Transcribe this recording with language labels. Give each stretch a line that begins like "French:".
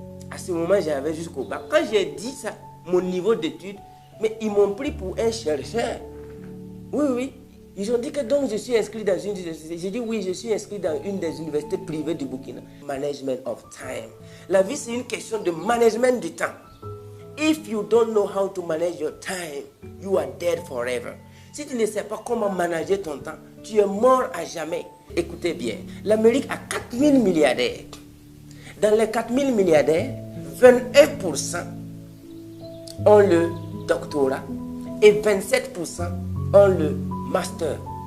French: À ce moment, j'avais jusqu'au bac. Quand j'ai dit ça, mon niveau d'études, mais ils m'ont pris pour un chercheur. Oui. Ils ont dit que donc je suis inscrit dans une université. J'ai dit oui, je suis inscrit dans une des universités privées du Burkina.
English: Management of time.
French: La vie, c'est une question de management du temps.
English: If you don't know how to manage your time, you are dead forever.
French: Si tu ne sais pas comment manager ton temps, tu es mort à jamais. Écoutez bien, l'Amérique a 4000 milliardaires. Dans les 4000 milliardaires, 21% ont le doctorat et 27% ont le master.